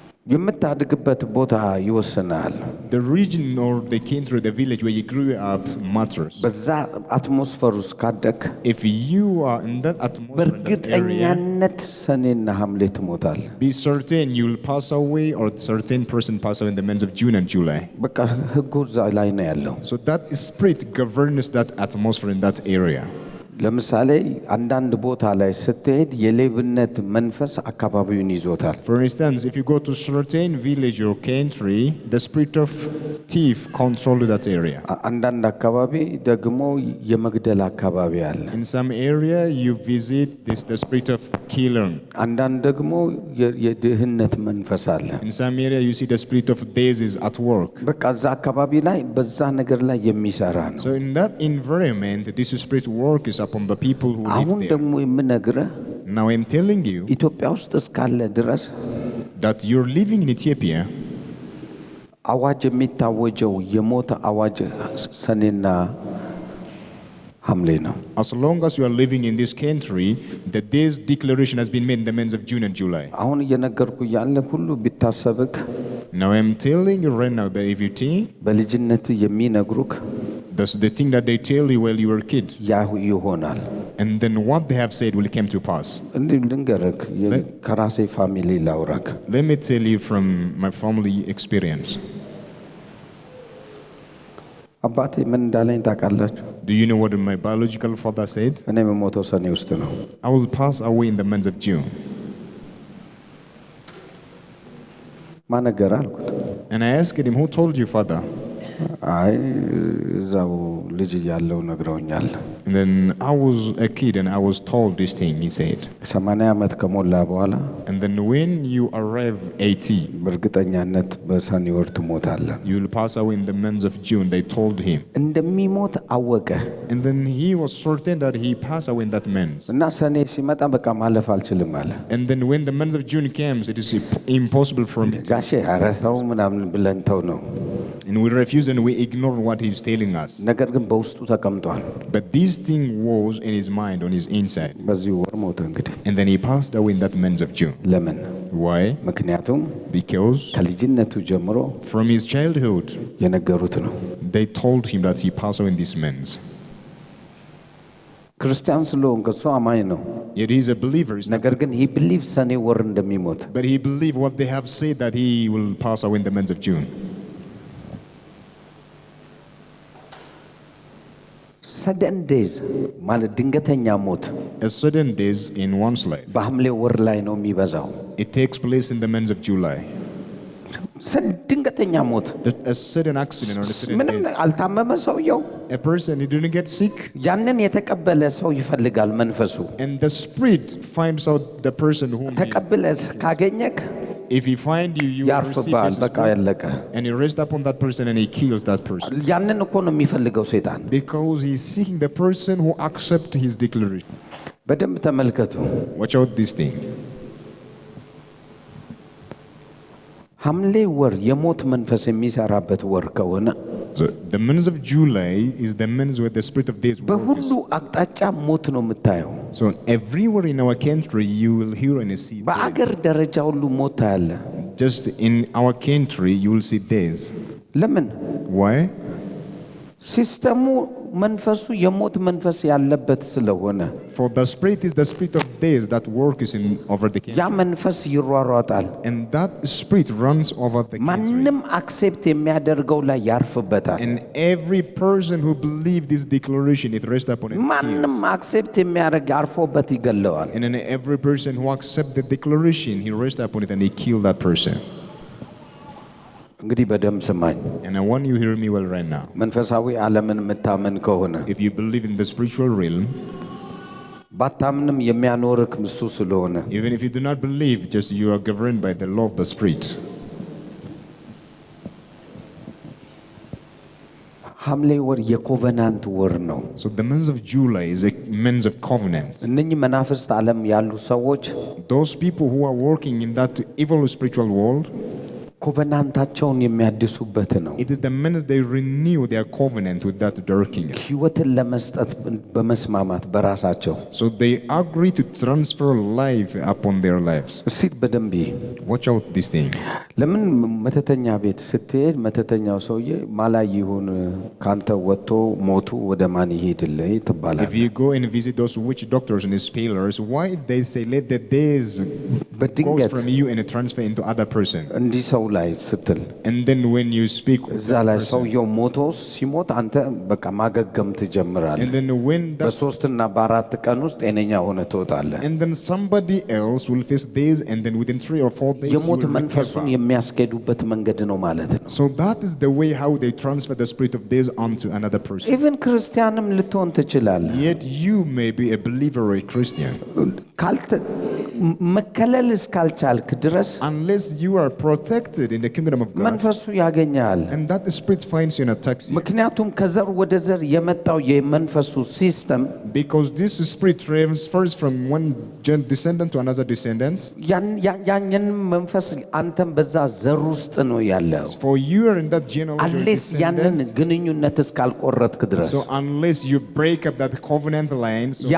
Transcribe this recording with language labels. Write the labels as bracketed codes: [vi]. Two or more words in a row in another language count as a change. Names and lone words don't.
[am] የምታድግበት ቦታ ይወስናል። [en] The region or the country, the village where you grew up matters. [am] በዛ አትሞስፌር ውስጥ ካደግ [en] If you are in that atmosphere, in that area, [am] በእርግጠኛነት ሰኔና ሐምሌ ትሞታል። [en] be certain you will pass away, or certain person pass away in the months of June and July. [am] በቃ ህጉ እዛ ላይ ነው ያለው። [en] So that spirit governs that atmosphere in that area. [am] ለምሳሌ አንዳንድ ቦታ ላይ ስትሄድ የሌብነት መንፈስ አካባቢውን ይዞታል። [en] For instance, if you go to certain village or country, the spirit of thief controls that area. [am] አንዳንድ አካባቢ ደግሞ የመግደል አካባቢ አለ። [en] In some area you visit the spirit of killing. [am] አንዳንድ ደግሞ የድህነት መንፈስ አለ። [en] In some area you see the spirit of disease at work. [am] በቃ እዛ አካባቢ ላይ በዛ ነገር ላይ የሚሰራ ነው። [en] So in that environment, this spirit works upon the people who live [am] አሁን [en] there. [am] ደግሞ የምነግርህ [en] Now I'm telling you [am] ኢትዮጵያ ውስጥ እስካለ ድረስ [en] that you're living in Ethiopia. [am] አዋጅ የሚታወጀው የሞት አዋጅ ሰኔና ሐምሌ ነው። [en] As long as you are living in this country, the day's declaration has been made in the months of June and July. [am] አሁን እየነገርኩ ያለ ሁሉ ቢታሰብክ [en] Now I'm telling you right now, but if you think [am] በልጅነት የሚነግሩክ [en] that's the thing that they tell you while you were a kid, [am] ያ ይሆናል። [en] and then what they have said will come to pass. [am] እንዴ ልንገርክ ከራሴ ፋሚሊ ላውራክ። [en] Let me tell you from my family experience. [am] አባቴ ምን እንዳለኝ ታውቃላችሁ? [en] Do you know what my biological father said? [am] እኔ የምሞተው ሰኔ ውስጥ ነው። [en] I will pass away in the month of June. [am] ማን ነገረ አልኩት። [en] And I asked him, who told you, father? [am] አይ እዛው ልጅ እያለሁ ነግረውኛል። [en] And then I was a kid and I was told this thing, he said. [am] 80 ዓመት ከሞላ በኋላ [en] And then when you arrive 80, [am] በእርግጠኛነት በሰኔ ወር ትሞታለህ። [en] you will pass away in the month of June, they told him. [am] እንደሚሞት አወቀ። [en] And then he was certain that he passed away in that month. [am] እና ሰኔ ሲመጣ በቃ ማለፍ አልችልም አለ። [en] And then when the month of June comes, it is impossible for me. [am] ጋሼ ኧረ ተው ምናምን ብለን ተው ነው። [en] And we refuse and we ignore what he's telling us. [am] ነገር ግን በውስጡ ተቀምጧል። [en] But this thing was in his mind, on his inside. [am] በዚህ ወር ሞተ እንግዲህ። [en] And then he passed away in that month of June. [am] ለምን? [en] Why? [am] ምክንያቱም [en] Because [am] ከልጅነቱ ጀምሮ [en] from his childhood, [am] የነገሩት ነው። [en] they told him that he passed away in this month. [am] ክርስቲያን ስለሆንክ እሱ አማኝ ነው። [en] Yet he is a believer. [am] ነገር ግን [en] he believes [am] ሰኔ ወር እንደሚሞት። [en] But he believed what they have said, that he will pass away in the month of June. sudden death [am] ማለት ድንገተኛ ሞት [en] A sudden death in one's life, [am] በሐምሌ ወር ላይ ነው የሚበዛው። [en] it takes place in the month of July. [am] ድንገተኛ ሞት [en] A sudden accident or a sudden [am] ምንም [en] death. [am] አልታመመ ሰውየው [en] A person, he didn't get sick, [am] ያንን የተቀበለ ሰው ይፈልጋል መንፈሱ። [en] and the spirit finds out the person whom [am] ተቀበለ ካገኘክ [en] if he find you, you will receive [am] ያርፍባል። [en] his [am] በቃ [en] spirit, [am] ያለቀ። [en] and he rests upon that person and he kills that person. [am] ያንን እኮ ነው የሚፈልገው ሰይጣን። [en] Because he's seeking the person who accepts his declaration. [am] በደንብ ተመልከቱ። [en] Watch out this thing. [am] ሐምሌ ወር የሞት መንፈስ የሚሰራበት ወር ከሆነ [en] So the month of July is the month where the spirit of death [am] በሁሉ [en] works. [am] አቅጣጫ ሞት ነው የምታየው። [en] So everywhere in our country you will hear and see death. [am] በአገር ደረጃ ሁሉ ሞት ታያለ። [en] Just in our country you will see death. [am] ለምን? [en] Why? [am] ሲስተሙ መንፈሱ የሞት መንፈስ ያለበት ስለሆነ [en] For the spirit is the spirit of death that works in over the [am] ያ [en] country. [am] መንፈስ ይሯሯጣል። [en] And that spirit runs over the country. [am] ማንም አክሴፕት የሚያደርገው ላይ ያርፍበታል። [en] And every person who believes this declaration, it rests upon it. [am] ማንም አክሴፕት የሚያደርግ አርፎበት ይገለዋል። [en] And then every person who accepts the declaration, he rests upon it and he kills that person. [am] እንግዲህ በደንብ ስማኝ። [en] And I want you to hear me well right now. [am] መንፈሳዊ ዓለምን የምታመን ከሆነ [en] If you believe in the spiritual realm, [am] ባታምንም የሚያኖርክ እሱ ስለሆነ [en] even if you do not believe, just you are governed by the law of the spirit. [am] ሐምሌ ወር የኮቨናንት ወር ነው። [en] So the month of July is a month of covenant. [am] እነኚህ መናፍስት ዓለም ያሉ ሰዎች [en] Those people who are working in that evil spiritual world, [am] ኮቨናንታቸውን የሚያድሱበት ነው። [en] It is the minutes they renew their covenant with that dark kingdom. [am] ሕይወትን ለመስጠት በመስማማት በራሳቸው [en] So they agree to transfer life upon their lives. [am] እስቲ በደንብ [en] Watch out this thing. [am] ለምን መተተኛ ቤት ስትሄድ መተተኛው ሰውዬ ማላይ ይሁን ካንተ ወጥቶ ሞቱ ወደ ማን ይሄድልህ ትባላለህ? [en] If you go and visit those witch doctors and spellers, why they say let the days goes from you and transfer into other person? [am] እንዲህ ሰው ላይ ስትል [en] And then when you speak with [am] እዛ [en] that [am] ላይ [en] person, [am] ሰውየው ሞቶ ሲሞት አንተ በቃ ማገገም ትጀምራለህ። [en] and then when that [am] በ3 እና በ4 ቀን ውስጥ ጤነኛ ሆነ ትወጣለህ። [en] and then somebody else will face days, and then within 3 or 4 days you [am] የሞት [en] will [am] መንፈሱን [en] recover. [am] የሚያስኬዱበት መንገድ ነው ማለት ነው። [en] So that is the way how they transfer the spirit of days onto another person. [am] ኢቭን ክርስቲያንም ልትሆን ትችላለህ። [en] Yet you may be a believer or a Christian. [am] መከለል እስካልቻልክ ድረስ [en] Unless you are protected in the kingdom of God, [am] መንፈሱ ያገኛል። [en] and that the spirit finds you and attacks you. [am] ምክንያቱም ከዘር ወደ ዘር የመጣው የመንፈሱ ሲስተም [en] Because this spirit transfers from one descendant to another descendant. [am] ያንን መንፈስ አንተም በዛ ዘር ውስጥ ነው ያለው። [en] For you are in that genealogy of [am] አሌስ ያንን [en] descendants. [am] ግንኙነት እስካልቆረጥክ ድረስ [en] So unless you break up that covenant line, so